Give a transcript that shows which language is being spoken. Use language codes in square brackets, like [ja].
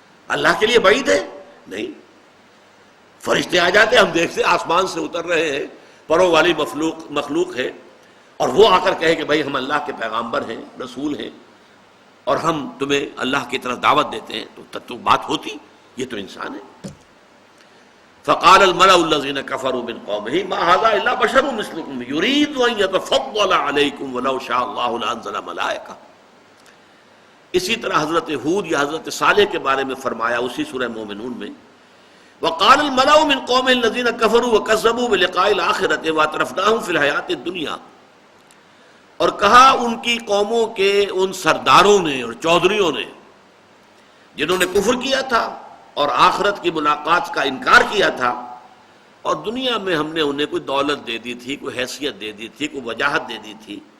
[ur] اللہ کے لیے بعید ہے نہیں, فرشتے آ جاتے, ہم دیکھتے آسمان سے اتر رہے ہیں, پروں والی مخلوق ہے, اور وہ آ کر کہے کہ بھائی ہم اللہ کے پیغامبر ہیں, رسول ہیں, اور ہم تمہیں اللہ کی طرف دعوت دیتے ہیں, تو بات ہوتی. یہ تو انسان ہے. [ar] فقال الملأ الذين كفروا من قومه ما هذا الا بشر مثلكم يريد ان يتفضل عليكم ولو شاء الله لانزل ملائكه. [ur] اسی طرح حضرت ہود یا حضرت صالح کے بارے میں فرمایا اسی سورہ مومنون میں, [ar] وقال الملأ من قوم الذين كفروا وكذبوا بلقاء الآخرة واعترفناهم في الحياة الدنيا, [ur] اور کہا ان کی قوموں کے ان سرداروں نے اور چودھریوں نے جنہوں نے کفر کیا تھا اور آخرت کی ملاقات کا انکار کیا تھا, اور دنیا میں ہم نے انہیں کوئی دولت دے دی تھی, کوئی حیثیت دے دی تھی, کوئی وجاہت دے دی تھی.